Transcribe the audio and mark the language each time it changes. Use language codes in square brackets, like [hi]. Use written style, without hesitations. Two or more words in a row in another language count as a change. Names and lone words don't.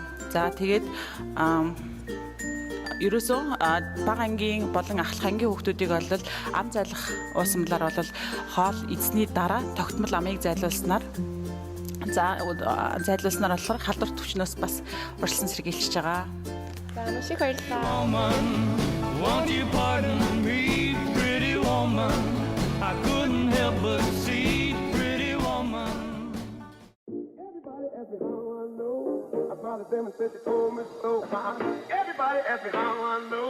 [mn] За тэгээд ерөөсөө бага ангийн болон ахлах ангийн хүүхдүүдийг бол ам зайлах уусамлаар бол хоол эзний дараа тогтмол амыг зайлуулснаар болохоор халдвар төвчнөөс бас урьдчилан сэргийлчихэж байгаа. За маш их баярлалаа. [en] Won't you pardon me, pretty woman? I couldn't help but see, pretty woman. Everybody ask me how I know. I smiled at them and said she told me so. Everybody ask me how I know.